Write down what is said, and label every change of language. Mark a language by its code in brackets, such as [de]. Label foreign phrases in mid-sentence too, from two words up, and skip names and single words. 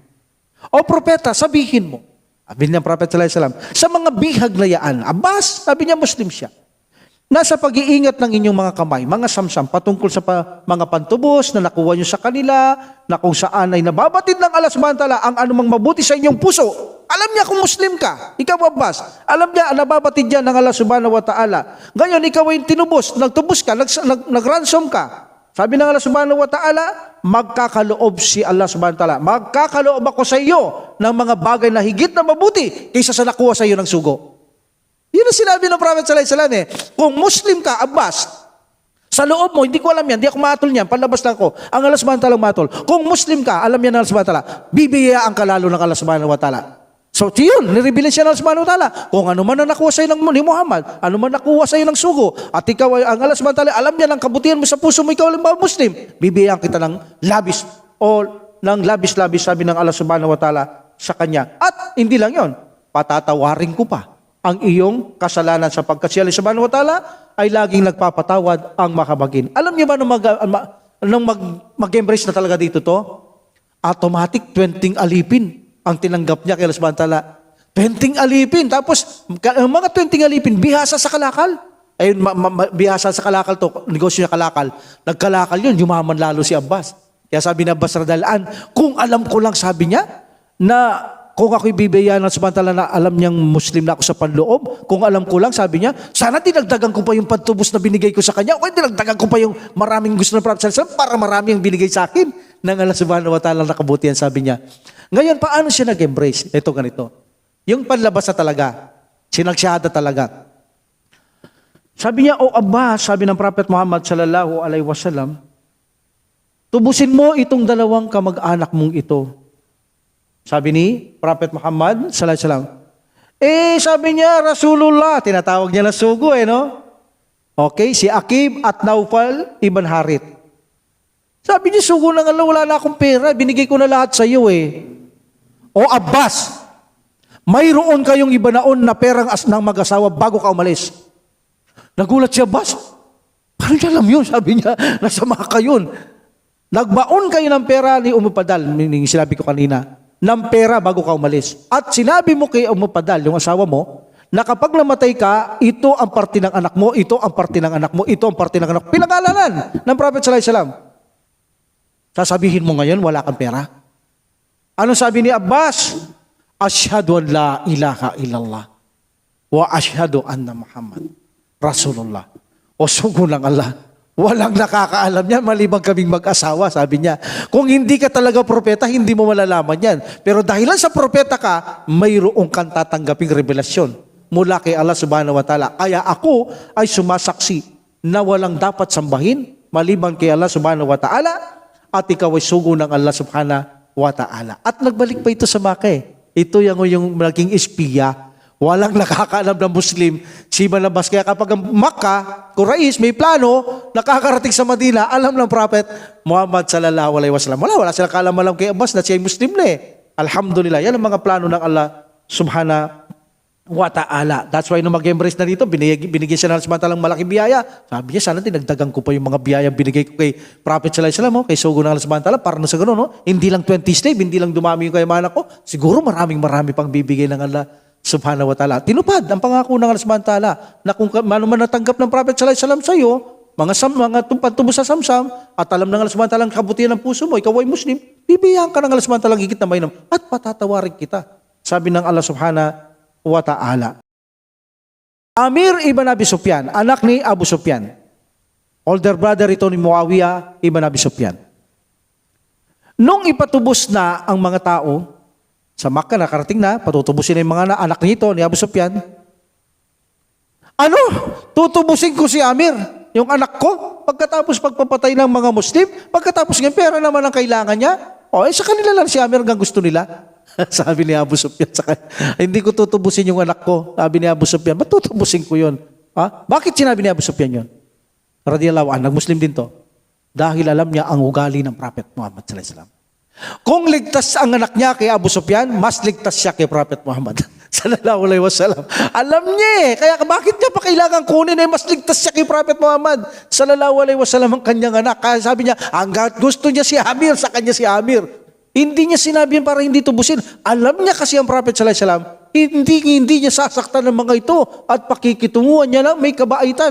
[tl] O propeta, sabihin mo, sabi niya Prophet [ar] صلى الله عليه وسلم, [tl] sa mga bihag na yaan, Abbas, sabi niya Muslim siya, nasa pag-iingat ng inyong mga kamay, mga samsam, patungkol sa mga pantubos na nakuha nyo sa kanila, na kung saan ay nababatid ng Allah [ar] سبحانه وتعالى [tl] ang anumang mabuti sa inyong puso. Alam niya kung Muslim ka, ikaw Abbas, alam niya, nababatid yan ng Allah [ar] سبحانه وتعالى. [tl] Ngayon, ikaw ay tinubos, nagtubos ka, nag-ransom ka. Sabi ng Allah [ar] سبحانه وتعالى, [tl] magkakaloob si Allah [ar] سبحانه وتعالى. [tl] Magkakaloob ako sa iyo ng mga bagay na higit na mabuti kaysa sa nakuha sa iyo ng sugo. Yun ang sinabi ng Prophet [ar] صلى الله عليه وسلم [tl] Kung Muslim ka, Abbas, sa loob mo, hindi ko alam yan, hindi ako matol niyan, palabas lang ko. Ang Allah [ar] سبحانه وتعالى [tl] matol. Kung Muslim ka, alam yan ng Allah [ar] سبحانه وتعالى, [tl] bibiyayaan ka lalo ng Allah [ar] سبحانه وتعالى. [tl] So, yun, nireveal siya ng Allah [ar] سبحانه وتعالى. [tl] Kung ano man ang nakuha sa iyo ni Muhammad, ano man nakuha sa iyo ng sugo, at ikaw ay ang Allah [ar] سبحانه وتعالى, [tl] alam niya ng kabutihan mo sa puso mo, ikaw lang ba Muslim, bibiyayaan kita ng labis o ng labis-labis, sabi ng Allah [ar] سبحانه وتعالى [tl] sa kanya. At hindi lang yon, patatawarin ko pa ang iyong kasalanan sapagkat siya [ar] سبحانه وتعالى [tl] ay laging nagpapatawad ang makabagin. Alam niyo ba nung mag-embrace na talaga dito to? Automatic 20 alipin ang tinanggap niya kay Allah [ar] سبحانه وتعالى. [tl] 20 alipin. Tapos mga 20 alipin, bihasa sa kalakal. Ayun, bihasa sa kalakal to. Negosyo niya kalakal. Nagkalakal yun, yumaman lalo si Abbas. Kaya sabi na Abbas [ar] رضي الله عنه, [tl] kung alam ko lang, sabi niya, na kung ako'y bibigyan ng subhanahu na alam niyang Muslim na ako sa panloob, kung alam ko lang, sabi niya, sana dinagdagan ko pa yung pantubos na binigay ko sa kanya, o dinagdagan ko pa yung maraming gusto ng Prophet [ar] صلى الله عليه وسلم [tl] para marami ang binigay sa akin ng Allah [ar] سبحانه وتعالى [tl] na kabutihan, sabi niya. Ngayon, paano siya nag-embrace? Ito ganito. Yung panlabas na talaga, sinagsyahada talaga. Sabi niya, O Abbas, sabi ng Prophet Muhammad [ar] صلى الله عليه وسلم, [tl] tubusin mo itong dalawang kamag-anak mong ito. Sabi ni Prophet Muhammad [ar] صلى الله عليه وسلم. [tl] Sabi niya, Rasulullah, tinatawag niya na sugo no? Okay, si Aqib at Naufal ibn Harith. Sabi niya, sugo na nga, wala na akong pera, binigay ko na lahat sa iyo O Abbas, mayroon kayong ibanaon na perang ng mag-asawa bago ka umalis. Nagulat si Abbas. Paano niya alam yun? Sabi niya, nasa Maka yun. Nagbaon kayo ng pera ni Umupadal, meaning sinabi ko kanina, ng pera bago ka umalis. At sinabi mo kay Umupadal, yung asawa mo, na kapag namatay ka, ito ang parte ng anak mo, ito ang parte ng anak mo, ito ang parte ng anak mo. Pinangalanan ng Prophet [ar] صلى الله عليه وسلم. [tl] Sasabihin mo ngayon, wala kang pera. Ano sabi ni Abbas? [ar] أشهد أن لا إله إلا الله وأشهد أن محمدا رسول الله. [tl] O sugo ng Allah. Walang nakakaalam yan, malibang kaming mag-asawa, sabi niya. Kung hindi ka talaga propeta, hindi mo malalaman yan. Pero dahilan sa propeta ka, mayroong kang tatanggaping revelasyon mula kay Allah [ar] سبحانه وتعالى. [tl] Kaya ako ay sumasaksi na walang dapat sambahin maliban kay Allah [ar] سبحانه وتعالى [tl] at ikaw ay sugo ng Allah [ar] سبحانه وتعالى. [tl] At nagbalik pa ito sa Maka Ito yung naging espiya. Walang nakakaalam ng Muslim si Abbas. Kaya kapag ang Makkah, Quraysh, may plano, nakakarating sa Madina, alam ng Prophet Muhammad [ar] صلى الله عليه وسلم. [tl] Wala silang kaalaman kay Abbas na siya ay Muslim na Alhamdulillah. Yan ang mga plano ng Allah [ar] سبحانه وتعالى. [en] That's why [tl] nung mag-embrace na dito, binigyan siya ng samantalang malaking biyaya. Sabi niya, sana dinagdagan ko pa yung mga biyaya binigay ko kay Prophet [ar] صلى الله عليه وسلم, [tl] kay sugo ng Allah [ar] سبحانه وتعالى, [tl] para na sa gano'n, hindi lang 20 slave, hindi lang dumami yung kayamanan ko, siguro marami pang bibigay ng Allah [ar] سبحانه وتعالى. [tl] Tinupad ang pangako ng Allah [ar] سبحانه وتعالى [tl] na kung ano man natanggap ng Prophet [ar] صلى الله عليه وسلم [tl] sa iyo, mga pantubos sa samsam, at alam ng Allah [ar] سبحانه وتعالى [tl] ang kabutihan ng puso mo, ikaw ay Muslim, bibigyan ka ng Allah [ar] سبحانه وتعالى [tl] higit na mainam at patatawarin kita. Sabi ng Allah [ar] سبحانه وتعالى. [tl] Amir ibn Abi Sufyan, anak ni Abu Sufyan. [en] Older brother [tl] ito ni Muawiyah ibn Abi Sufyan. Nung ipatubos na ang mga tao sa Makkah, nakarating na, patutubusin na yung mga anak nito ni Abu Sufyan. Ano? Tutubusin ko si Amir, yung anak ko, pagkatapos pagpapatay ng mga Muslim, pagkatapos ng pera naman ang kailangan niya, sa kanila lang si Amir hanggang gusto nila. Sabi ni Abu Sufyan sa kanya, hindi ko tutubusin yung anak ko. Sabi ni Abu Sufyan, ba't tutubusin ko yun? Bakit sinabi ni Abu Sufyan yun? [ar] رضي الله عنه, [tl] nag-Muslim din to. dahil alam niya ang ugali ng Prophet Muhammad [ar] صلى الله عليه وسلم. [tl] Kung ligtas ang anak niya kay Abu Sufyan, mas ligtas siya kay Prophet Muhammad [ar] صلى الله عليه وسلم. [tl] Alam niya eh, kaya bakit niya pa kailangan kunin eh, mas ligtas siya kay Prophet Muhammad [ar] صلى الله عليه وسلم [tl] ang kanyang anak. Kaya sabi niya, hanggat gusto niya si Amir, sa kanya si Amir. Hindi niya sinabi yan para hindi tubusin. Alam niya kasi ang Prophet [ar] صلى الله عليه وسلم, [tl] hindi niya sasaktan ng mga ito at pakikitunguhan niya lang may kabaitan.